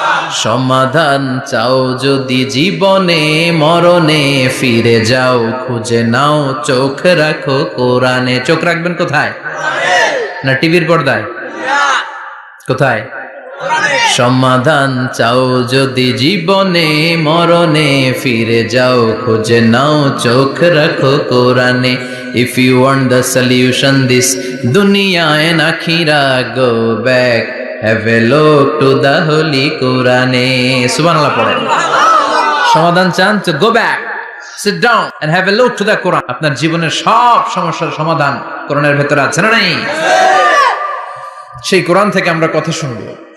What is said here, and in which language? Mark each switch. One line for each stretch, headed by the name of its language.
Bangla: সমাধান চাও যদি জীবনে, মরণে ফিরে যাও, খুঁজে নাও, চোখ রাখো কোরআনে। চোখ রাখবেন কোথায়? না টিভির পর্দায়? কোথায়? সমাধান চাও যদি জীবনে, মরণে ফিরে যাও, খুঁজে নাও, চোখ রাখো কোরআনে।
English: If you want the solution this dunya and akhira, go back, have a look to the holy Quran.
Bangla: Subhanallah পড়েন। সমাধান চান তো
English: go back, sit down and have a look to the Quran.
Bangla: আপনার জীবনের সব সমস্যার সমাধান কোরআনের ভেতরে আছে না নাই? সেই কোরআন থেকে আমরা কথা শুনবো।